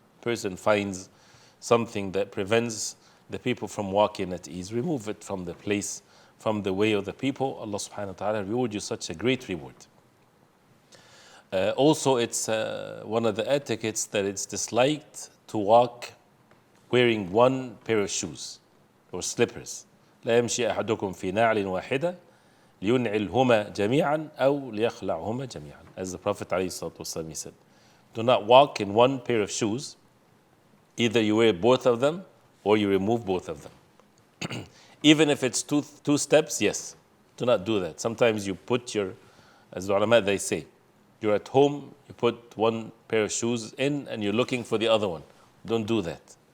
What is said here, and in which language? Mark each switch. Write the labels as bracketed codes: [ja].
[en] Person finds something that prevents the people from walking at ease, remove it from the place, from the way of the people. Allah subhanahu wa ta'ala reward you such a great reward. Also, it's one of the etiquettes that it's disliked to walk wearing one pair of shoes or slippers. [ar] لا يمشي أحدكم في نعل واحدة لينعلهما جميعا أو ليخلعهما جميعا. [en] As the Prophet ﷺ said, do not walk in one pair of shoes. Either you wear both of them or you remove both of them. Even if it's two steps, yes, do not do that. Sometimes you put as the ulama they say, you're at home, you put one pair of shoes in and you're looking for the other one. Don't do that.